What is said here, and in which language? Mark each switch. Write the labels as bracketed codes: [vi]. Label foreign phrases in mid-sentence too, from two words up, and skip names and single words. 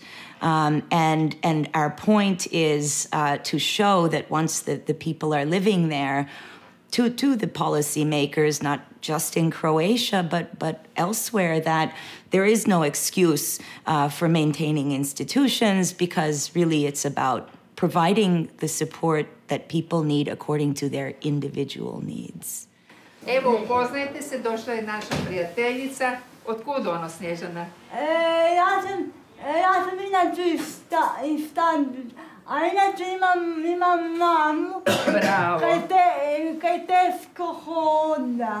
[en] And our point is to show that once the people are living there, to the policymakers, not just in Croatia, but elsewhere, that there is no excuse for maintaining institutions, because really it's about providing the support that people need according to their individual needs. [hr] Evo, upoznajte se, došla je naša prijateljica. Otkud ono, Snježana? Ja sam inače iz a inače imam mamu. Bravo. Kaj teško hoda.